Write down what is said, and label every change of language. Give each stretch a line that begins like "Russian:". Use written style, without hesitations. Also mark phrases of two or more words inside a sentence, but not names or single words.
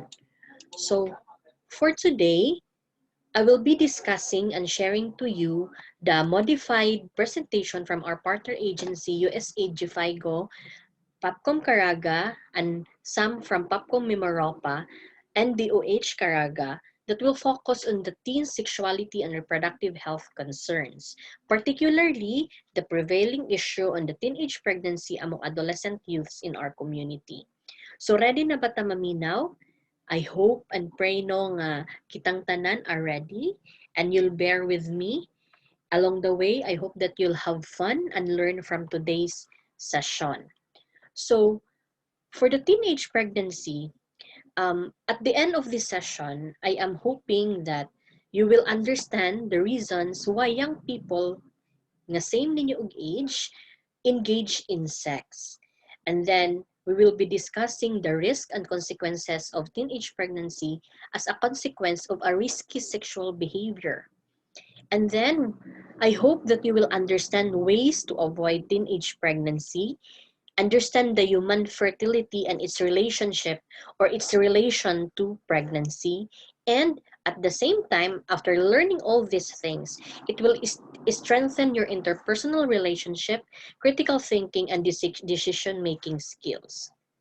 English: So, for today, I will be discussing and sharing to you the modified presentation from our partner agency, USAID GFIGO, Papcom Caraga, and some from Papcom Mimaropa, and DOH Caraga that will focus on the teen sexuality and reproductive health concerns, particularly the prevailing issue on the teenage pregnancy among adolescent youths in our community.
Cebuano: So ready na ba ta maminaw?
English: I hope and pray no
Cebuano: nga kitang tanan
English: are ready and you'll bear with me. Along the way, I hope that you'll have fun and learn from today's session. So, for the teenage pregnancy, at the end of this session, I am hoping that you will understand the reasons why young people nga same
Cebuano: ninyo og
English: age engage in sex. And then we will be discussing the risk and consequences of teenage pregnancy as a consequence of a risky sexual behavior. And then I hope that you will understand ways to avoid teenage pregnancy, understand the human fertility and its relationship or its relation to pregnancy, and at the same time, after learning all these things, it will strengthen your interpersonal relationship, critical thinking, and decision-making skills.